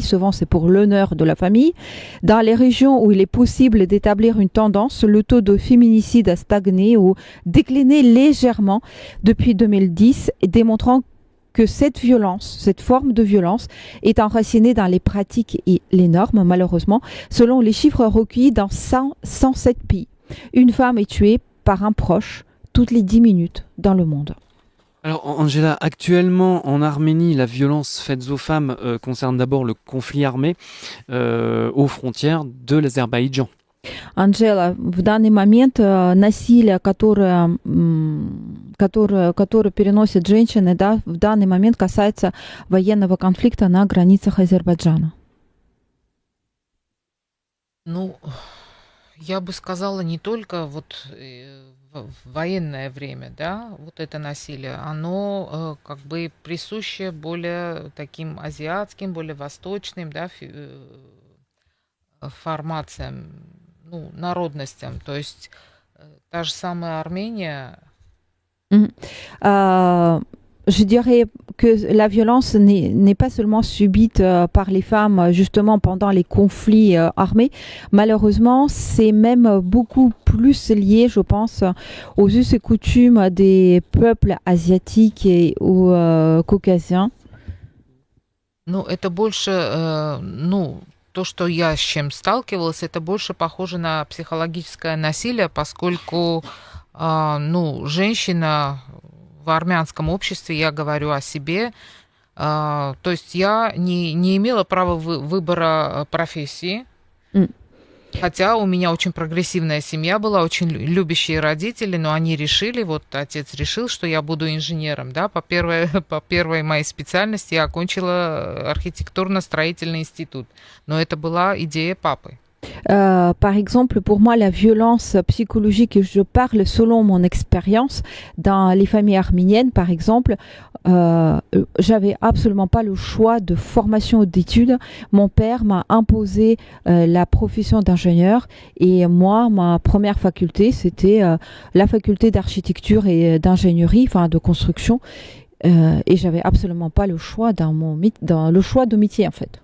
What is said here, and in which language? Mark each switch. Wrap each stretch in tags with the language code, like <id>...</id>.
<fr>Souvent, c'est pour l'honneur de la famille. Dans les régions où il est possible d'établir une tendance, le taux de féminicide a stagné ou décliné légèrement depuis 2010, démontrant que cette violence, cette forme de violence est enracinée dans les pratiques et les normes, malheureusement, selon les chiffres recueillis dans 107 pays. Une femme est tuée par un proche toutes les 10 minutes dans le monde. Alors Angela, actuellement en Arménie, la violence faite aux femmes concerne d'abord le conflit armé aux frontières de l'Azerbaïdjan.</fr> <ru>Анжела, в данный момент насилие, которое переносят женщины, да, в данный момент касается военного конфликта на границах Азербайджана. Ну, я бы сказала, не только вот в военное время, да, вот это насилие, оно как бы присуще более таким азиатским, более восточным, да, формациям, ну, народностям. То есть та же самая Армения.</ru> <fr>Je dirais que la violence n'est pas seulement subite par les femmes justement pendant les conflits armés. Malheureusement, c'est même beaucoup plus lié, je pense, aux us et coutumes des peuples asiatiques et ou caucasiens.</fr> <ru>Ну, это больше, ну, то, что я с чем сталкивалась, это больше похоже на психологическое насилие, поскольку, ну, женщина в армянском обществе, я говорю о себе, то есть я не имела права выбора профессии, хотя у меня очень прогрессивная семья была, очень любящие родители, но они решили, вот отец решил, что я буду инженером, да, по первой моей специальности я окончила архитектурно-строительный институт, но это была идея папы.</ru> <fr>Par exemple, pour moi, la violence psychologique, je parle selon mon expérience, dans les familles arméniennes, par exemple, j'avais absolument pas le choix de formation ou d'études. Mon père m'a imposé la profession d'ingénieur et moi, ma première faculté, c'était la faculté d'architecture et d'ingénierie, enfin de construction, et j'avais absolument pas le choix dans le choix de métier en fait.</fr>